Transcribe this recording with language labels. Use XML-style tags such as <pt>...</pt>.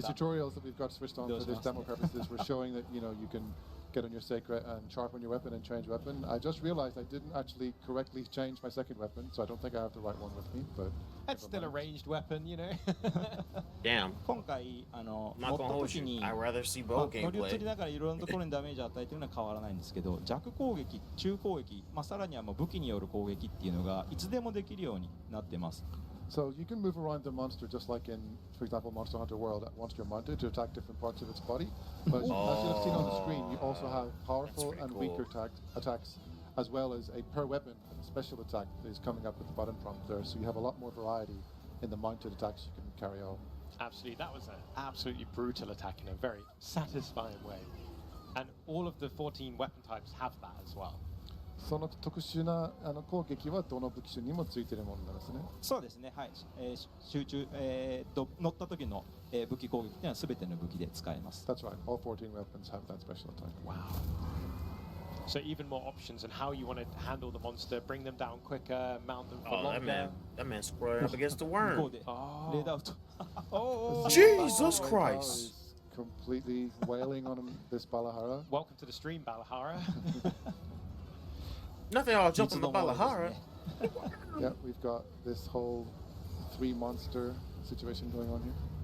<en>The tutorials that we've got switched on for this demo purposes were showing that you can get on your sacred and sharpen your weapon and change weapon. I just realized I didn't actually correctly change my second weapon, so I don't think I have the right one with me. But it's still a ranged weapon, you know. Damn.</en> <ja>今回乗った時に</ja> <en>I'd rather see bow</en> <ja>乗り移</ja> <en>gameplay.</en> <ja>りながらいろんなところにダメージを与えているのは変わらないんですけど、弱攻撃、中攻撃、さらには武器による攻撃っていうのがいつでもできるようになってます。</ja> <en>So you can move around the monster just like in, for example, Monster Hunter World once you're mounted to attack different parts of its body. But as you have seen on the screen, you also have powerful and weaker attacks, as well as a per weapon special attack that is coming up at the bottom prompt there. So you have a lot more variety in the mounted attacks you can carry out. Absolutely, that was an absolutely brutal attack in a very satisfying way. And all of the 14 weapon types have that as well.</en> <ja>その特殊な攻撃はどの武器種にもついているものなんですね。そうですね。はい。集中乗った時の武器攻撃っていうのはすべての武器で使えます。</ja> <en>That's right. All 14 weapons have that special attack. Wow. So even more options on how you want to handle the monster, bring them down quicker, mount them for longer. That man squared up against the worm.</en> <ja>向こうでレーダーアウト。</ja> <en>Jesus Christ! Completely wailing on this Balahara. Welcome to the stream, Balahara. Nothing all jump on the Balahara. Yeah, we've got this whole 3 monster situation going on here.</en>